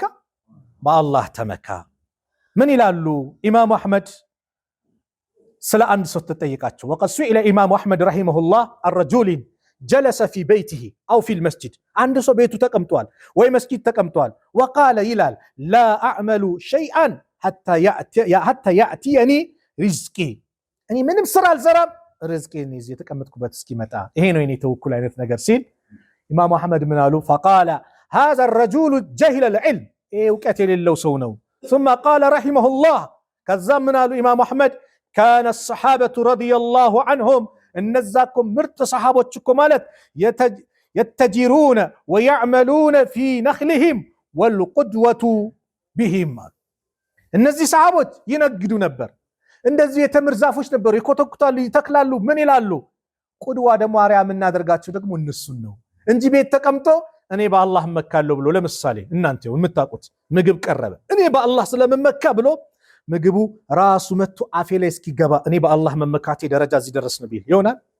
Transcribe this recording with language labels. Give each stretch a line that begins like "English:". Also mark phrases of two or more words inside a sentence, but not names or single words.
Amharic: በአላህ ተመካ። ምን ይላሉ ኢማሙ አህመድ ስለ አንድ ሰው ተጠይቃቸው።
Arabic: وقد سئل الإمام أحمد رحمه الله عن رجل جلس في بيته أو في المسجد፣
Amharic: አንድ ሰው ቤቱ ተቀምጧል ወይ መስጂድ ተቀምጧል። ወቃለ ይላል
Arabic: لا أعمل شيئا حتى يأتيني رزقي፣
Amharic: እኔ ምንም ስራ አልሰራም ሪዝቄን ይዤ የተቀመጥኩበት እስኪመጣ፣ ይሄ ነው የኔ ተወኩል አይነት ነገር ሲል ኢማሙ አህመድ ምን አሉ?
Arabic: فقال هذا الرجل جهل العلم፣
Amharic: ይሄ እውቀት የሌለው ሰው ነው።
Arabic: ثم قال رحمه الله
Amharic: ከዛም ምን አሉ ኢማሙ አህመድ?
Arabic: كان الصحابة رضي الله عنهم፣
Amharic: እነዛኩም ምርጥ ሰሃቦች እኮ ማለት
Arabic: يتجرون ويعملون في نخلهم والقدوة بهم፣
Amharic: እነዚህ ሰሃቦች ይነግዱ ነበር። እንደዚህ የተምር ዛፎች ነበሩ፣ ይኮተኩታሉ፣ ይተክላሉ፣ ምን ይላሉ። ቁድዋ ደግሞ አርያ የምናደርጋቸው ደግሞ እነሱን ነው እንጂ ቤት ተቀምጦ እኔ በአላህ እመካለሁ ብሎ፣ ለምሳሌ እናንተ የምታውቁት ምግብ ቀረበ፣ እኔ በአላህ ስለምመካ ብሎ ምግቡ ራሱ መጥቶ አፌ ላይ እስኪገባ እኔ በአላህ መመካቴ ደረጃ እዚህ ደረስን ቢል ይሆናል?